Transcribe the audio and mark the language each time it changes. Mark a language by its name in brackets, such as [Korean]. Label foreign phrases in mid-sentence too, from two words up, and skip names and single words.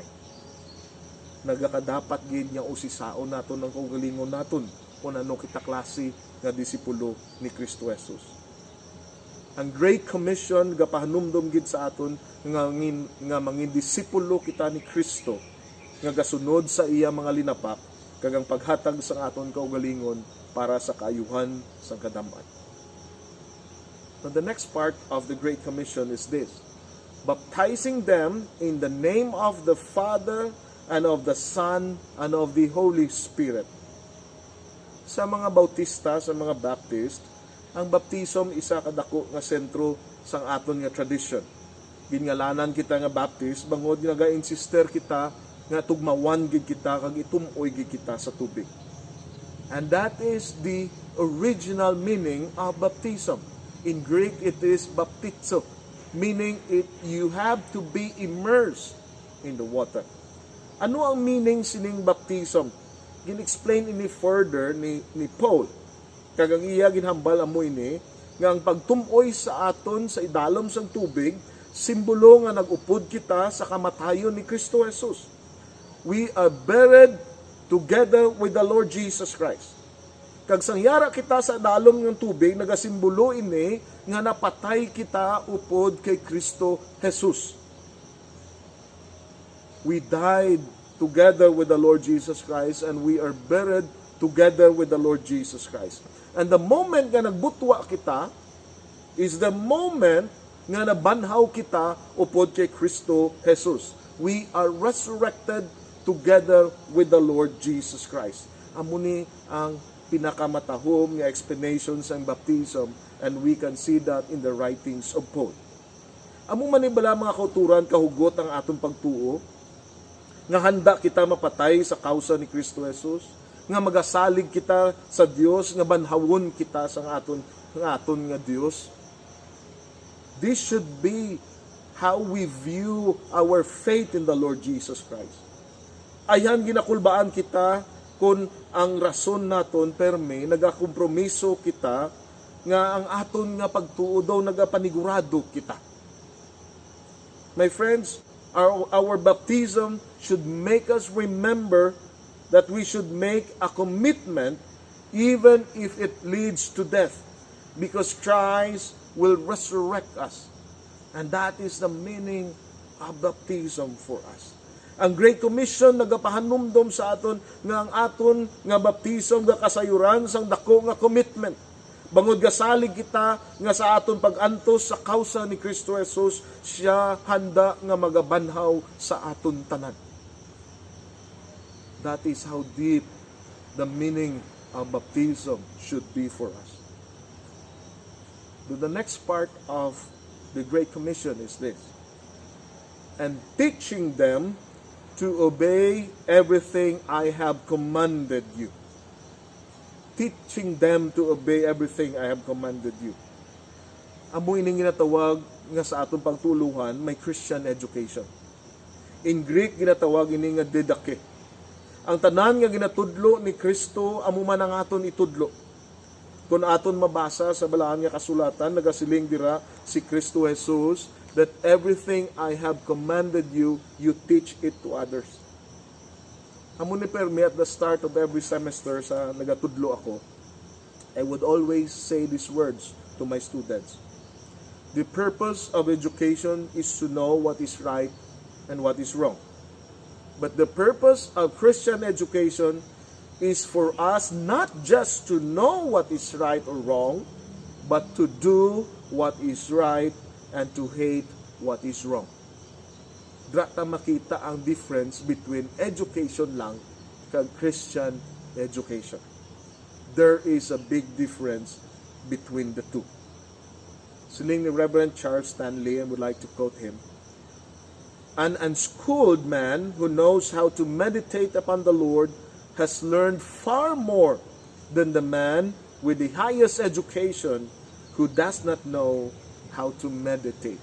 [Hiligaynon] Nagakadapat gid nga usisaon naton ang kaugalingon naton kung ano kita klase nga disipulo ni Kristo Jesus. Ang Great Commission gapahanumdum gid sa aton nga mangin disipulo kita ni Kristo nga gasunod sa iya mga linapak kag ang paghatag sa aton kaugalingon para sa kaayuhan sang kadam-at. [English] Now, the next part of the Great Commission is this: baptizing them in the name of the Father and of the Son and of the Holy Spirit. [Hiligaynon] Sa mga Bautista, sa mga Baptist, ang baptism isa kadako nga sentro sang aton nga tradition. Ginngalanan kita nga Baptist, bangod nga ga-insister kita nga tugmawan gid kita kag itumoy gid kita sa tubig. [English] And that is the original meaning of baptism. In Greek, it is baptizo, meaning you have to be immersed in the water. [Hiligaynon] Ano ang meaning sining baptism? Gin-explain ini further ni Paul. Kagang iya ginhambal amo ini nga ang pagtumoy sa aton sa idalom sang tubig, simbolo nga nag-upod kita sa kamatayon ni Kristo Jesus. [English] We are buried together with the Lord Jesus Christ. [Hiligaynon] Kag sangyara kita sa dalom ng tubig, nagasimbolo ini nga napatay kita upod kay Kristo Jesus. [English] We died together with the Lord Jesus Christ and we are buried together with the Lord Jesus Christ. And the moment [Hiligaynon] nga nagbutwa kita [English] is the moment [Hiligaynon] nga nabanhaw kita upod kay Kristo Jesus. [English] We are resurrected together with the Lord Jesus Christ. [Hiligaynon] Amo ni ang pinakamatahom nga explanation sa baptism, [English] and we can see that in the writings of Paul. [Hiligaynon] Amo manibala mga kauturan kahugot ang atong pagtuo. nga handa kita mapatay sa kausa ni Kristo Jesus, nga magasalig kita sa Dios, nga banhawon kita sa aton nga Dios. [English] This should be how we view our faith in the Lord Jesus Christ. [Hiligaynon] Ayan ginakulbaan kita kung ang rason naton perme nagakompromiso kita nga ang aton nga pagtuo daw nagapanigurado kita. [English] My friends, our baptism should make us remember that we should make a commitment even if it leads to death, because Christ will resurrect us. And that is the meaning of baptism for us. [Hiligaynon] Ang Great Commission nagapahanumdom sa aton nga ang aton nga baptism nga kasayuran sang dako nga commitment. Bangod gasalig kita nga sa aton pag-antos sa kausa ni Kristo Jesus, siya handa nga magabanhaw sa aton tanan. [English] That is how deep the meaning of baptism should be for us. The next part of the Great Commission is this: and teaching them to obey everything I have commanded you. Teaching them to obey everything I have commanded you. [Hiligaynon] Amo ining ginatawag nga sa atong pagtuluhan, may [English] Christian education. In Greek, [Hiligaynon] ginatawag ini nga didache. Ang tanan nga ginatudlo ni Kristo, amo man ang aton itudlo. Kung aton mabasa sa balaan nga kasulatan, nagasiling dira si Kristo Jesus, [English] that everything I have commanded you, you teach it to others. [Hiligaynon] Amo ni permi [English] at the start of every semester [Hiligaynon] sa nagatudlo ako, [English] I would always say these words to my students. The purpose of education is to know what is right and what is wrong. But the purpose of Christian education is for us not just to know what is right or wrong, but to do what is right and to hate what is wrong. [Hiligaynon] Drata makita ang [English] difference between education [Hiligaynon] lang kag [English] Christian education. There is a big difference between the two. [Hiligaynon] Siling ni [English] Reverend Charles Stanley, I would like to quote him: an unschooled man who knows how to meditate upon the Lord has learned far more than the man with the highest education who does not know how to meditate.